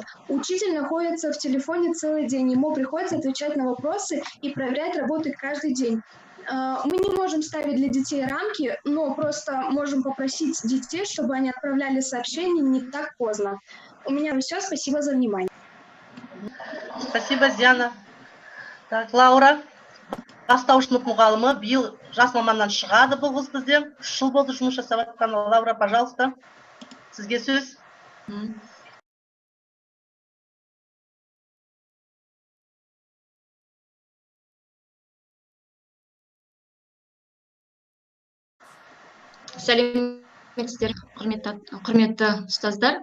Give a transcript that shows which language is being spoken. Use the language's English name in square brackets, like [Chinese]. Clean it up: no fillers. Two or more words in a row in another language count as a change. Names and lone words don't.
[Russian] Учитель находится в телефоне целый день, ему приходится отвечать на вопросы и проверять работы каждый день. Мы не можем ставить для детей рамки, но просто можем попросить детей, чтобы они отправляли сообщения не так поздно. У меня все, спасибо за внимание. Спасибо, Диана. Так, [Kazakh] Лаура, бастауыш сынып мұғалімі, биыл жас маманнан шығады бұл қыз бізде. 3 жыл болды жұмыс жасап жатқан. Лаура, пожалуйста, сізге сөз. Сәлеметсіздер, құрметті ұстаздар.